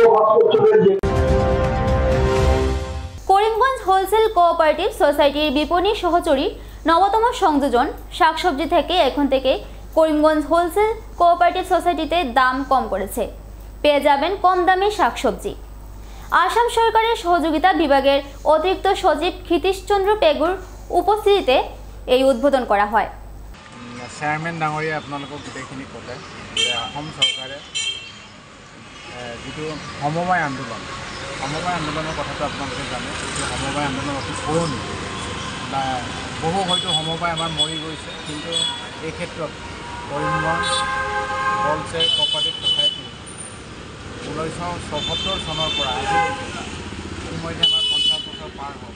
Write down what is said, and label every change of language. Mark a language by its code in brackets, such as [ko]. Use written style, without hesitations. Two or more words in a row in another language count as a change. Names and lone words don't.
[bn] করিমগঞ্জ হোলসেল কোঅপারেটিভ সোসাইটির বিপণী সহচরী নবতম সংযোজন শাকসবজি থেকে এখন থেকে করিমগঞ্জ হোলসেল কোঅপারেটিভ সোসাইটিতে দাম কম করেছে। পেয়ে যাবেন কম দামে শাকসবজি। আসাম সরকারের সহযোগিতা বিভাগের অতিরিক্ত সচিব ক্ষিতীশচন্দ্র পেগুর উপস্থিতিতে এই উদ্বোধন করা হয়। [as] চেয়াৰমেন ডাঙৰীয়া আপোনালোকক গোটেইখিনি ক'লে যে অসম চৰকাৰে যিটো সমবায় আন্দোলনৰ কথাটো আপোনালোকে জানে, যে সমবায় আন্দোলন অতি পুৰণি, বহু হয়তো সমবায় আমাৰ মৰি গৈছে, কিন্তু এই ক্ষেত্ৰত কৰিমগঞ্জ হোলচেল কোঅপাৰেটিভ ছ'চাইটি 1974 চনৰ পৰা আজিলৈকে ইতিমধ্যে আমাৰ 50 বছৰ পাৰ হ'ল।